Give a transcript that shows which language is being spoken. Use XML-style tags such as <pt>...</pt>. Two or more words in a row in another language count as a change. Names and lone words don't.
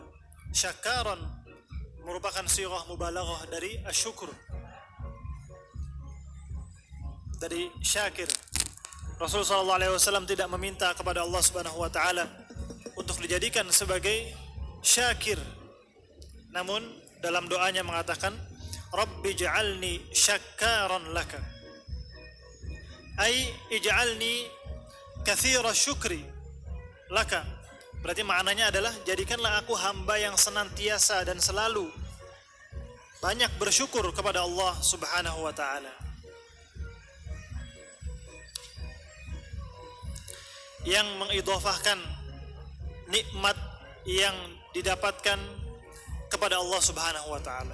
<id>Syakaran merupakan</id> <ar>sirah mubalaghah</ar> <id>dari asyukur, dari syakir. Rasulullah</id> <ar>صلى الله عليه وسلم</ar> <id>tidak meminta kepada Allah</id> <ar>سبحانه وتعالى</ar> <id>untuk dijadikan sebagai syakir, namun dalam doanya mengatakan,</id> <ar>رب اجعلني شكارا لك، أي اجعلني كثير الشكر لك. Berarti maknanya adalah, jadikanlah aku hamba yang senantiasa dan selalu banyak bersyukur kepada Allah سبحانه وتعالى. Yang mengidhafahkan nikmat yang didapatkan kepada Allah سبحانه وتعالى.</ar>